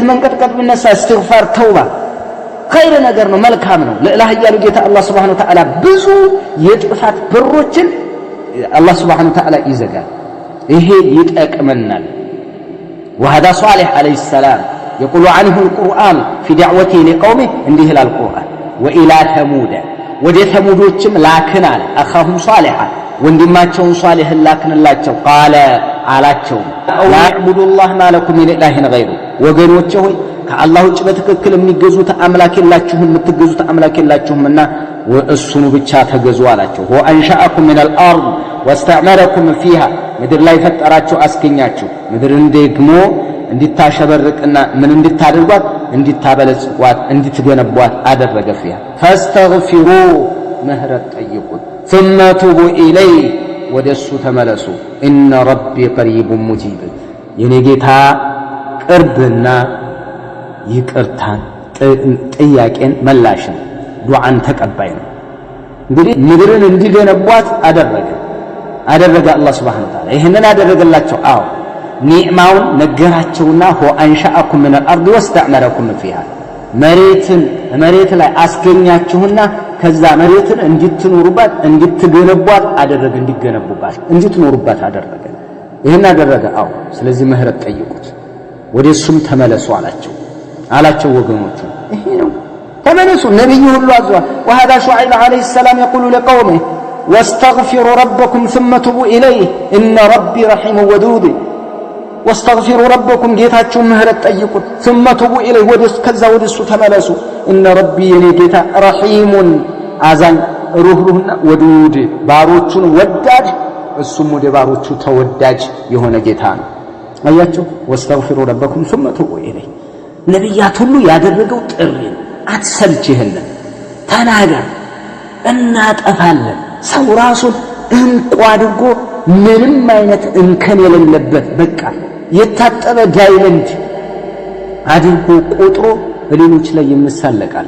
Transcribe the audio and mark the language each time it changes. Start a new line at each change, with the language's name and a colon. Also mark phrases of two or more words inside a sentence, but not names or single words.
Amharic: መንቀጥቀጥ ቢነሳ እስትግፋር ተውባ። ኸይር ነገር ነው፣ መልካም ነው። ለላህ ያሉ ጌታ አላህ
Arabic: سبحانه وتعالى
Amharic: ብዙ የጥፋት በሮችን አላህ
Arabic: سبحانه وتعالى
Amharic: ይዘጋል። ይሄ ይጠቅመናል። وهذا
Arabic: صالح عليه السلام يقول عنه القرآن في دعوته لقومه
Amharic: እንዲህ ይላል ቁርአን
Arabic: وإلى ثمود
Amharic: ወደ ተሙዶችም ላክናል
Arabic: أخاهم صالحا ወንድማቸውን
Amharic: ሷሊህን ላክንላቸው ቃለ አላቸው
Arabic: لا اعبدوا الله ما لكم من إله غيره
Amharic: ወገኖቼ ሆይ ከአላህ ውጭ በትክክል የሚገዙት አምላክ የላችሁም፣ የምትገዙት አምላክ የላችሁምና እሱኑ ብቻ ተገዙ አላቸው።
Arabic: هو أنشأكم من الأرض واستعمركم فيها
Amharic: ምድር ላይ ፈጠራችሁ አስገኛችሁ፣ ምድርን ደግሞ እንድታሸበርቅና ምን እንድታደርጓት እንድታበለጽጓት እንድትገነቧት አደረገ።
Arabic: فيها فاستغفروا
Amharic: ምህረት ጠይቁት
Arabic: ثم توبوا إليه
Amharic: ወደሱ ተመለሱ
Arabic: إن ربي قريب مجيب
Amharic: የኔ ጌታ ቅርብና ይቅርታን ጥያቄን መላሽን ዱዓን ተቀባይ ነው። እንግዲህ ምድርን እንዲገነቧት አደረገ አላህ
Arabic: سبحانه وتعالى
Amharic: ይሄንን አደረገላቸው። አዎ ኒዕማውን ነገራቸውና
Arabic: هو أنشأكم من الارض واستعمركم فيها
Amharic: መሬት ላይ አስገኛችሁና ከዛ መሬትን እንድትኖሩባት እንድትገነቧት አደረገ፣ እንዲገነቡባት እንድትኖሩባት አደረገ። ይሄን አደረገ። አዎ ስለዚህ ምህረት ጠይቁት ወደሱም ተመለሱ አላቸው ወገኖቹ። ይሄ ነው ተመለሱ። ነብዩ ሁሉ አዟል።
Arabic: وهذا شعيب عليه السلام يقول لقومه واستغفروا ربكم ثم توبوا إليه إن ربي رحيم ودود واستغفروا ربكم
Amharic: ጌታችሁን ምህረት ጠይቁት
Arabic: ثم توبوا إليه
Amharic: ከዛ ወደሱ ተመለሱ
Arabic: إن ربي
Amharic: የኔ ጌታ ረሂሙን አዛኝ ሩህሩህና ወዱድ ባሮቹን ወዳድ እሱም ወደ ባሮቹ ተወዳጅ የሆነ ጌታ ነው። አያችሁ
Arabic: واستغفروا ربكم ثم توبوا إليه
Amharic: ነብያት ሁሉ ያደረገው ጥሪ አትሰልችህን ተናገር እናጠፋለን። ሰው ራሱን እንቁ አድርጎ ምንም አይነት እንከን የሌለበት በቃ የታጠበ ዳይመንድ አድርጎ ቆጥሮ በሌሎች ላይ ይመሳለቃል።